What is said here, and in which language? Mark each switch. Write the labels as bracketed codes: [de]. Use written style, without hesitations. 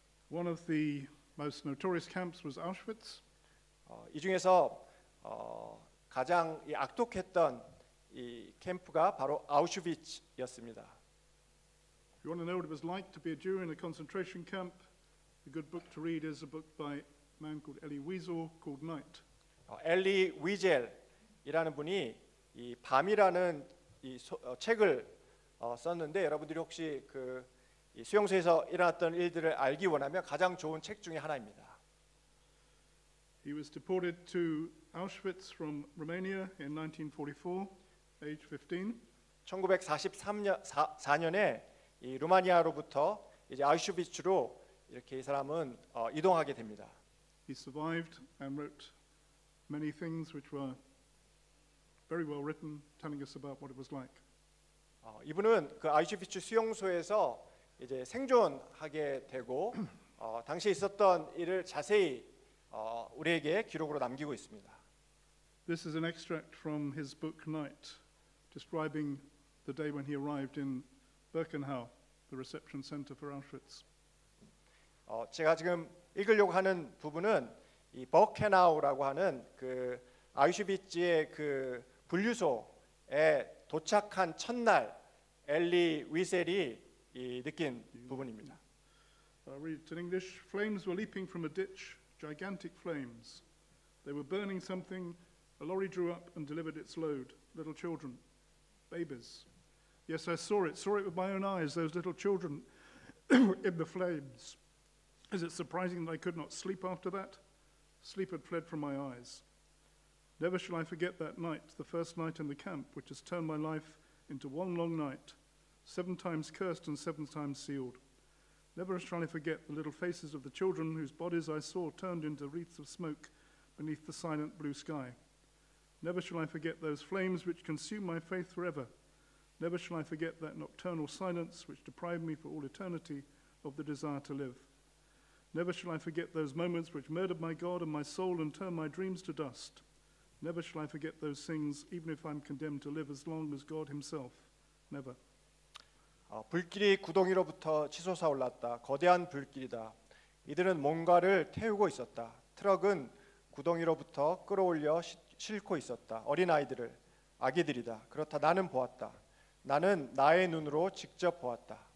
[en] One of the most notorious camps was Auschwitz. [ko] 이 중에서 가장 악독했던 이 캠프가 바로 아우슈비츠였습니다. [en] If you want to know what it was like to be a Jew in a concentration camp, a good book to read is a book by a man called Elie Wiesel called Night. [ko] 엘리 위젤이라는 분이 이 밤이라는 이 책을 썼는데 여러분들이 혹시 이 수용소에서 일어났던 일들을 알기 원하면 가장 좋은 책 중에 하나입니다. [en] He was deported to Auschwitz from Romania in 1944, age 15. [ko] 1944년에 이 루마니아로부터 이제 아우슈비츠로 이렇게 이 사람은 이동하게 됩니다. [en] He survived and wrote many things which were very well written, telling us about what it was like. [ko] 이분은 그 아우슈비츠 수용소에서 이제 생존하게 되고 당시에 있었던 일을 자세히 우리에게 기록으로 남기고 있습니다. [en] This is an extract from his book Night, describing the day when he arrived in Birkenau, the reception center for Auschwitz. [ko] 제가 지금 읽으려고 하는 부분은 이 버케나우라고 하는 그 아우슈비츠의 그 분류소에 도착한 첫날 엘리 위셀이 느낀 부분입니다. [en] Read it in English. Flames were leaping from a ditch, gigantic flames. They were burning something. A lorry drew up and delivered its load. Little children, babies. Yes, I saw it with my own eyes, those little children in the flames. Is it surprising that I could not sleep after that? Sleep had fled from my eyes. Never shall I forget that night, the first night in the camp, which has turned my life into one long night, 7 times cursed and 7 times sealed. Never shall I forget the little faces of the children whose bodies I saw turned into wreaths of smoke beneath the silent blue sky. Never shall I forget those flames which consume my faith forever. Never shall I forget that nocturnal silence which deprived me for all eternity of the desire to live. Never shall I forget those moments which murdered my God and my soul and turned my dreams to dust. Never shall I forget those things, even if I'm condemned to live as long as God himself. Never. [ko] 불길이 구덩이로부터 치솟아 올랐다. 거대한 불길이다. 이들은 뭔가를 태우고 있었다. 트럭은 구덩이로부터 끌어올려 싣고 있었다. 어린아이들을, 아기들이다. 그렇다. 나는 보았다. 나는 나의 눈으로 직접 보았다.